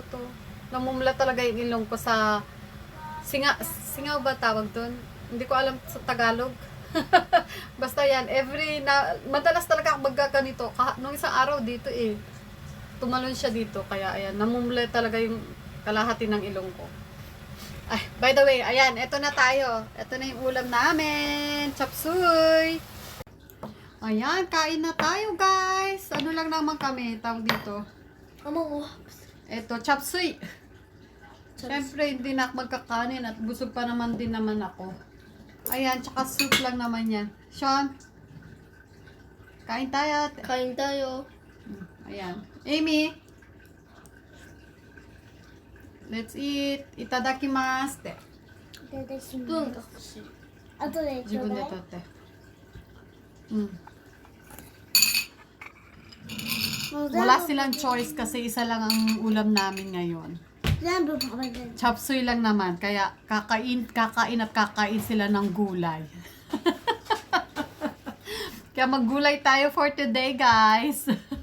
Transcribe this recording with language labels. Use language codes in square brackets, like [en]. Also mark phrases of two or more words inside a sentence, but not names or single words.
[tl] Namumula talaga yung ilong ko sa singaw ba tawag doon? Hindi ko alam sa Tagalog. Basta yan, madalas talaga ako magkaganito. Nung isang araw dito tumalon siya dito. Kaya ayan, namumula talaga yung kalahati ng ilong ko. Ay, [en] by the way, [tl] ayan, eto na tayo. Eto na yung ulam namin. Chop suey. Ayan, kain na tayo guys. Ano lang naman kami, tawag dito. Eto, chop suey. Siyempre, hindi na ako magkakanin at busog pa naman din naman ako. Ayan, tsaka soup lang naman yan. Sean, kain tayo. Kain tayo. Ayan. Amy, [en] let's eat. [ja] Itadakimasu. [tl] Spoon ka kasi. [ja] 後で自分で取って. [tl] Wala silang choice kasi isa lang ang ulam namin ngayon. Chop suey lang naman. Kaya kakain at kakain sila ng gulay. Kaya maggulay tayo [en] for today, [tl] guys.